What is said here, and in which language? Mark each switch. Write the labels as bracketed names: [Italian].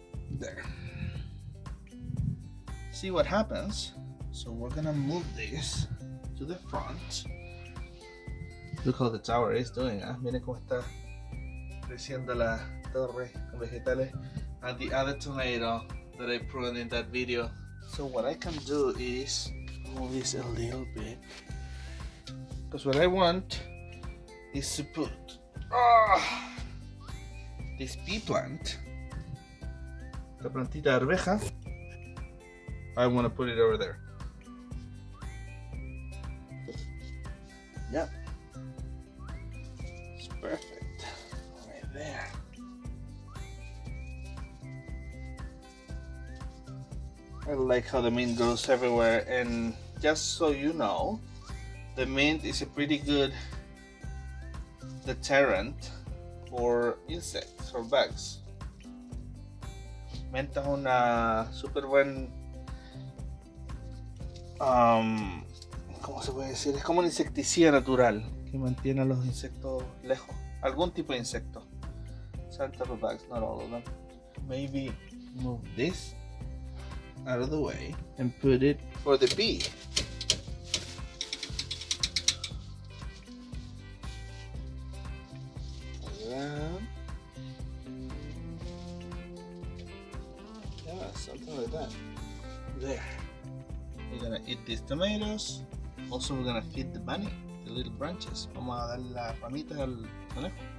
[English] There. See what happens. So we're gonna move this to the front. Look how the tower is doing, huh? [Spanish] Miren cómo está creciendo la torre con vegetales. [English] And the other tomato that I pruned in that video. So what I can do is move this a little bit. Because what I want is to put this pea plant, [Spanish] la plantita de arveja, [English] I want to put it over there. Yep. It's perfect. Right there. I like how the mint goes everywhere, and just so you know, the mint is a pretty good deterrent for insects or bugs. [Spanish] Menta es una súper buen, ¿cómo se puede decir? Es como un insecticida natural que mantiene a los insectos lejos. Algún tipo de insecto. [English] Some type of bugs, not all of them. Maybe move this out of the way and put it for the bee. Yeah, something like that. There. We're gonna eat these tomatoes. Also, we're gonna feed the bunny, the little branches. [Spanish] Vamos a darle las ramitas al conejo.